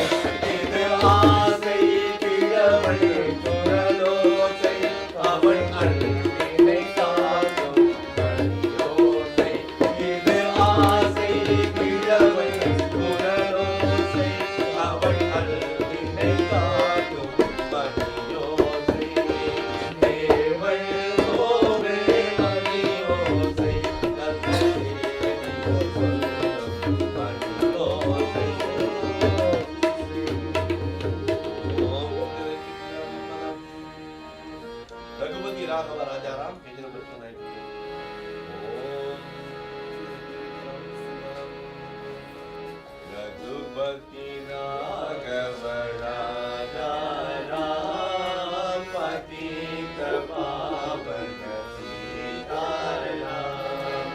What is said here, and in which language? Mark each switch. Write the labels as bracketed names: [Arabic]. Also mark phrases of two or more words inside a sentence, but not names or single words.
[Tamil] இது ஆசை கிழவன் குரலோசை, அவன் அன்பினை காக்கும் மணியோசை. இது ஆசை கிழவன் குரலோசை, அவன் அன்பினை காக்கும் மணியோசை. தேவன் கோவில் மணியோசை, [Hindi] रघुपति राघव राजा राम [English] page number [Hindi] 292. रघुपति राघव राजा राम पतित पावन सीताराम.